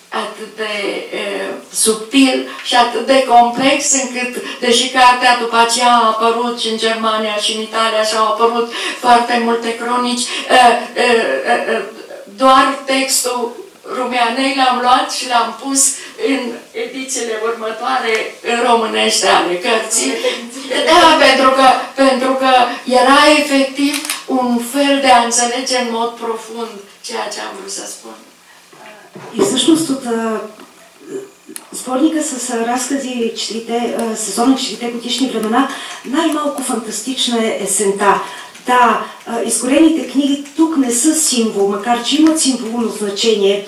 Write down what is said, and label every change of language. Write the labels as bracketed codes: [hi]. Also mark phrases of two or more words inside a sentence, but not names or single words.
[ro] subtil și atât de complex încât, deși cartea după aceea a apărut și în Germania și în Italia și au apărut foarte multe cronici, doar textul Rumeanei l-am luat și l-am pus în edițiile următoare în românește ale cărții. Da, pentru că era efectiv un fel de a înțelege în mod profund ceea ce am vrut să spun. [bg] И всъщност от сборника с разкази сезона 4 годишни времена, най-малко фантастична е есента. Да, изгорените книги тук не са символ, макар че имат символно значение.